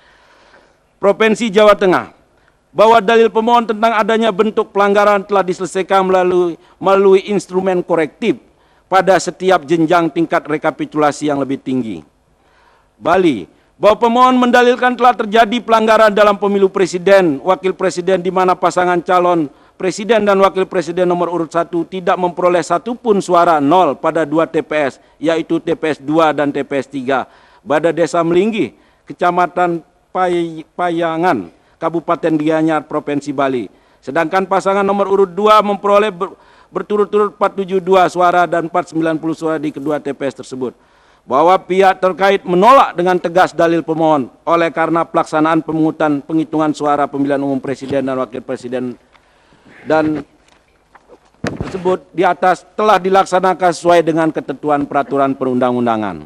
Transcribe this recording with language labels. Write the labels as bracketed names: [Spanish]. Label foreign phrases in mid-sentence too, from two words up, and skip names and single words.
[Indonesian] Provinsi Jawa Tengah, bahwa dalil pemohon tentang adanya bentuk pelanggaran telah diselesaikan melalui instrumen korektif pada setiap jenjang tingkat rekapitulasi yang lebih tinggi. Bali, bahwa pemohon mendalilkan telah terjadi pelanggaran dalam pemilu presiden, wakil presiden di mana pasangan calon presiden dan wakil presiden nomor urut 1 tidak memperoleh satupun suara, 0 pada 2 TPS, yaitu TPS 2 dan TPS 3, pada Desa Melinggi, Kecamatan Payangan, Kabupaten Gianyar, Provinsi Bali. Sedangkan pasangan nomor urut 2 memperoleh berturut-turut 472 suara dan 490 suara di kedua TPS tersebut. Bahwa pihak terkait menolak dengan tegas dalil pemohon oleh karena pelaksanaan pemungutan penghitungan suara pemilihan umum presiden dan wakil presiden dan tersebut di atas telah dilaksanakan sesuai dengan ketentuan peraturan perundang-undangan.